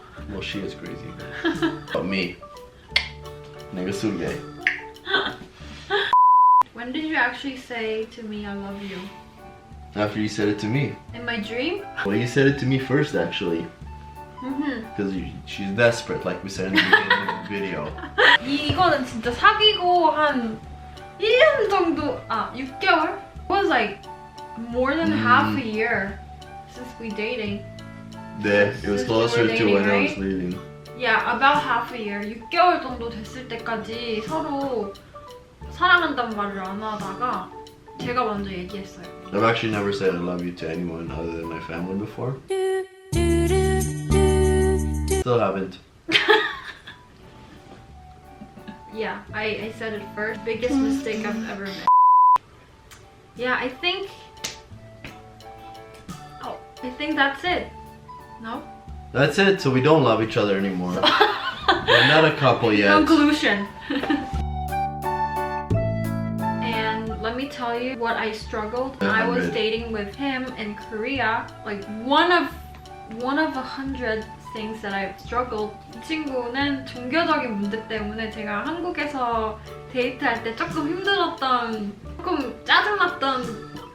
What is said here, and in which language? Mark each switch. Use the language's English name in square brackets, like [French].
[English] Well, she is crazy. But me, nigga surgay. When did you actually say to me I love you? After you said it to me. In my dream? Well, you said it to me first, actually. Because she's desperate, like we said in the beginning of the video. [Korean] 이거는 진짜 사귀고 한 1년 정도, 6개월? [English] It was like more than half a year since we dating. Yeah, it was Since closer we were to when I was dating, leaving. Yeah, about half a year. [Korean] 6개월 정도 됐을 때까지 서로 사랑한다는 말을 안 하다가 제가 먼저 얘기했어요. [English] I've actually never said I love you to anyone other than my family before. Still haven't. Yeah, I said it first. Biggest mistake I've ever made. Yeah, I think that's it. No? That's it, so we don't love each other anymore. We're not a couple yet. Conclusion. And let me tell you what I struggled when I was dating with him in Korea. Like one of 100 things that I struggled. [Korean] 이 친구는 종교적인 문제 때문에 제가 한국에서 데이트할 때 조금 힘들었던, 조금 짜증났던.